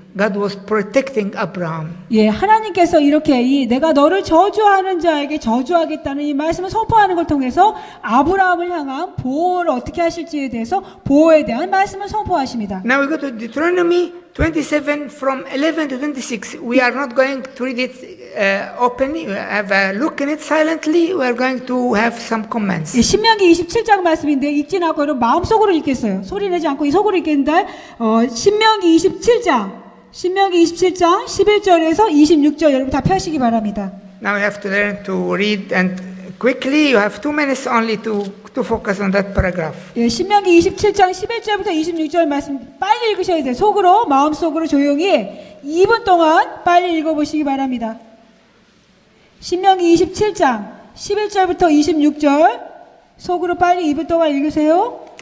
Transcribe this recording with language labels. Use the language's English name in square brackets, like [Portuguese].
[English] God was protecting Abraham. [Korean] 예, 하나님께서 이렇게 내가 너를 저주하는 자에게 저주하겠다는 이 말씀을 선포하는 걸 통해서 아브라함을 향한 보호를 어떻게 하실지에 대해서 보호에 대한 말씀을 선포하십니다. [English] Now we go to Deuteronomy 27 from 11 to 26. We are not going to read it openly. We have a look in it silently. We are going to have some comments. [Korean] 예, 신명기 27장 말씀인데 읽진 않고 여러분 마음속으로 읽겠어요. 소리 내지 않고 이 속으로 읽겠는데 신명기 27장 11절에서 26절 여러분 다 펴시기 바랍니다. [English] Now you have to learn to read and quickly. You have 2 minutes only to focus on that paragraph. [Korean] 예, 신명기 27장 11절부터 26절 말씀 빨리 읽으셔야 돼요. 속으로 마음속으로 조용히 2분 동안 빨리 읽어보시기 바랍니다. 신명기 27장 11절부터 26절 속으로 빨리 2분 동안 읽으세요.